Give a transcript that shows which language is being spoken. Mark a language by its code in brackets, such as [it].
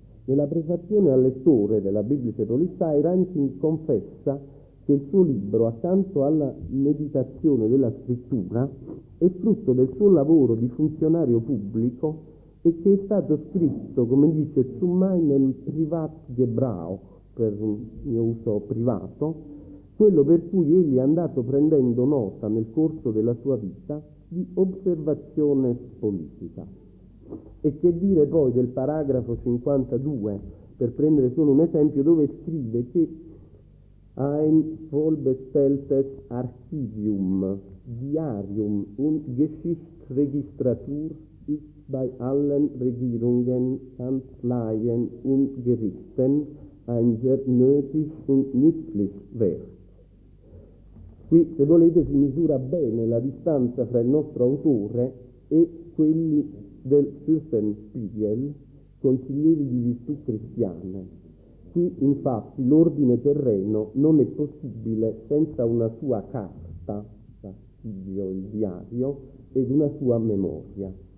[it] Nella prefazione al lettore della Biblia Polizzai, Reinking confessa che il suo libro, accanto alla meditazione della scrittura, è frutto del suo lavoro di funzionario pubblico e che è stato scritto, come dice, [de] zu meinem Privatgebrauch, [it] per un mio uso privato, quello per cui egli è andato prendendo nota nel corso della sua vita di osservazione politica. E che dire poi del paragrafo 52, per prendere solo un esempio, dove scrive che [de] ein vollbestelltes Archivium, diarium und Geschichtsregistratur ist bei allen Regierungen, Kanzleien und Gerichten ein sehr nötig und nützlich wert. [it] Qui, se volete, si misura bene la distanza fra il nostro autore e quelli del Fürstenspiegel, consiglieri di virtù cristiane. Qui, infatti, l'ordine terreno non è possibile senza una sua carta, l'archivio, il diario, ed una sua memoria.